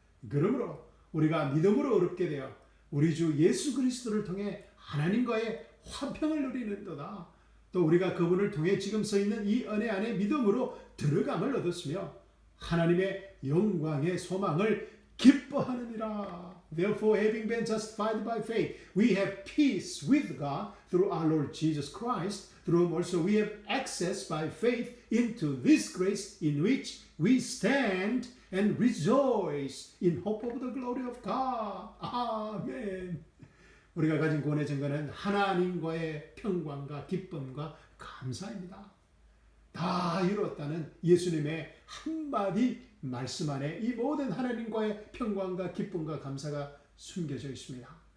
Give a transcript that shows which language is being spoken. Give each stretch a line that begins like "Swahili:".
Korean: 그러므로 우리가 믿음으로 얻게 되어 우리 주 예수 그리스도를 통해 하나님과의 화평을 누리는도다. 또 우리가 그분을 통해 지금 서 있는 이 은혜 안에 믿음으로 들어감을 얻었으며 하나님의 영광의 소망을 기뻐하느니라.
English: Therefore, having been justified by faith, we have peace with God through our Lord Jesus Christ, through whom also we have access by faith into this grace in which we stand and rejoice in hope of the glory of God.
Korean: 아멘. 우리가 가진 구원의 증거는 하나님과의 평강과 기쁨과 감사입니다. 다 이루었다는 예수님의 한마디 말씀 안에 이 모든 하나님과의 평강과 기쁨과 감사가 숨겨져 있습니다.